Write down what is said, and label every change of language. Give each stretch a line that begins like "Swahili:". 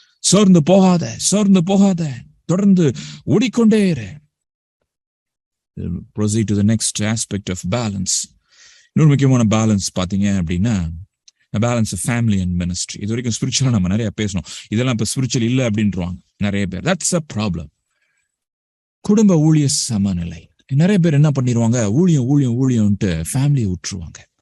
Tamil: சோர்ந்து போகாத, தொடர்ந்து ஓடிக்கொண்டே இரு.
English: Proceed to the next aspect of balance. இன்னொரு முக்கியமான balance பாத்தீங்க அப்படின்னா, balance of family and ministry.
Tamil: இது வரைக்கும் ஸ்பிரிச்சுவலா நம்ம நிறைய பேசணும். இதெல்லாம் இப்ப ஸ்பிரிச்சுவல் இல்லை அப்படின்றாங்க நிறைய பேர்.
English: That's a problem.
Tamil: குடும்ப ஊழிய சமநிலை. நிறைய பேர் என்ன பண்ணிடுவாங்க, ஊழியம்ட்டு ஃபேமிலியை விட்டுருவாங்க.